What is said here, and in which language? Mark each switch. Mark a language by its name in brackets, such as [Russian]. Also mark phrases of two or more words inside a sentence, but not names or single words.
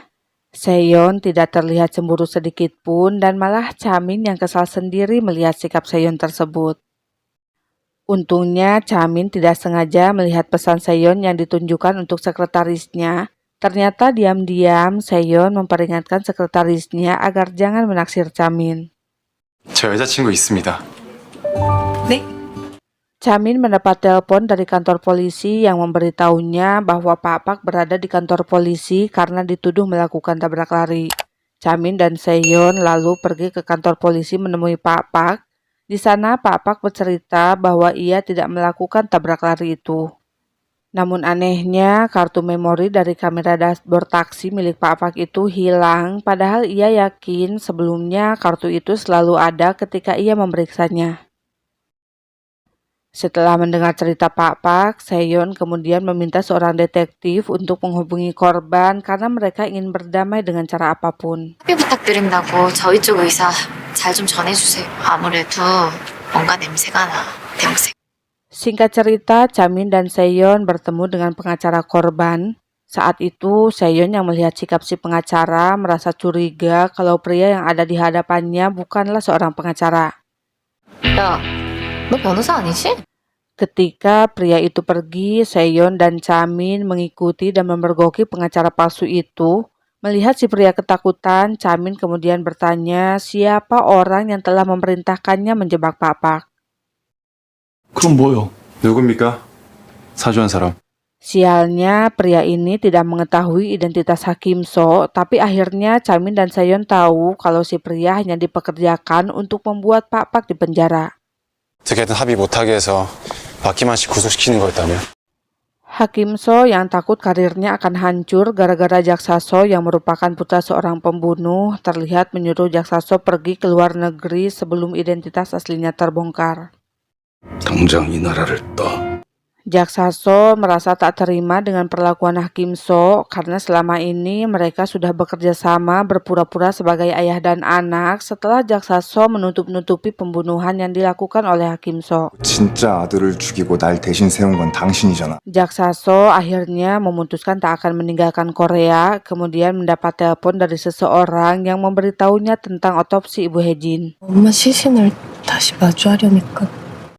[Indonesian] Seyon tidak terlihat cemburu sedikit pun dan malah Chamin yang kesal sendiri melihat sikap Seyon tersebut. Untungnya Chamin tidak sengaja melihat pesan Seyon yang ditunjukkan untuk sekretarisnya. Ternyata diam-diam Seyon memperingatkan sekretarisnya agar jangan menaksir Chamin. [Korean] 저 여자친구 있습니다. 네? [Indonesian] Chamin mendapat telepon dari kantor polisi yang memberitahunya bahwa Pak berada di kantor polisi karena dituduh melakukan tabrak lari. Chamin dan Seyon lalu pergi ke kantor polisi menemui Pak. Di sana Pak bercerita bahwa ia tidak melakukan tabrak lari itu. Namun anehnya, kartu memori dari kamera dashboard taksi milik Pak itu hilang, padahal ia yakin sebelumnya kartu itu selalu ada ketika ia memeriksanya. Setelah mendengar cerita Pak, Seyon kemudian meminta seorang detektif untuk menghubungi korban karena mereka ingin berdamai dengan cara apapun. [Korean] 협의 부탁드린다고 저희 쪽 의사 잘 좀 전해주세요. 아무래도 뭔가 냄새가 나. 냄새. [Indonesian] Singkat cerita, Chamin dan Seyon bertemu dengan pengacara korban. Saat itu, Seyon yang melihat sikap si pengacara merasa curiga kalau pria yang ada di hadapannya bukanlah seorang pengacara. [Korean] 야, 너 변호사 아니지? [Indonesian] Ketika pria itu pergi, Seyon dan Chamin mengikuti dan memergoki pengacara palsu itu. Melihat si pria ketakutan, Chamin kemudian bertanya siapa orang yang telah memerintahkannya menjebak Pak. [Korean] 그럼 뭐요? 누굽니까? 사주한 사람. [Indonesian] Sialnya, pria ini tidak mengetahui identitas Hakim So, tapi akhirnya Chamin dan Seyon tahu kalau si pria hanya dipekerjakan untuk membuat Pak di penjara. [Korean] 어떻게든 합의 못하게 해서 박기만 씨 구속시키는 거였다며? [Indonesian] Hakim So yang takut karirnya akan hancur gara-gara Jaksa So yang merupakan putra seorang pembunuh terlihat menyuruh Jaksa So pergi ke luar negeri sebelum identitas aslinya terbongkar. [Korean] 당장 이 나라를 떠. [Indonesian] Jaksa So merasa tak terima dengan perlakuan Hakim So karena selama ini mereka sudah bekerja sama berpura-pura sebagai ayah dan anak setelah Jaksa So menutup-nutupi pembunuhan yang dilakukan oleh Hakim So. [Korean] 진짜 아들을 죽이고 날 대신 세운 건 당신이잖아. [Indonesian] Jaksa So akhirnya memutuskan tak akan meninggalkan Korea, kemudian mendapat telepon dari seseorang yang memberitahunya tentang otopsi Ibu Hejin. [Korean] 엄마 시신을 다시 마주하려니까.